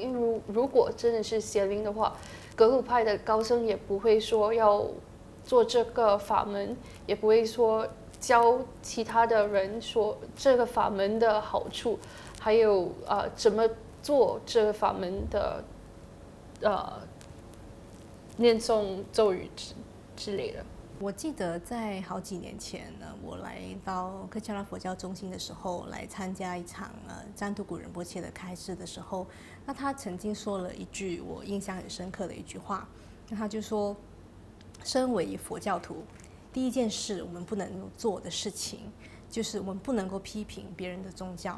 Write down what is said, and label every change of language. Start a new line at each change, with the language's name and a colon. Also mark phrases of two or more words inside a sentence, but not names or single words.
Chinese: 因為如果真的是邪靈的話，格魯派的高僧也不會說要做這個法門，也不會說教其他的人說這個法門的好處，還有怎麼做這個法門的念诵咒语之类的。我记得在好几年前呢，我来到克恰拉佛教中心的时候，来参加一场占图古仁波切的开示的时候，那他曾经说了一句我印象很深刻的一句话，那他就说，身为佛教徒，第一件事我们不能做的事情，就是我们不能够批评别人的宗教。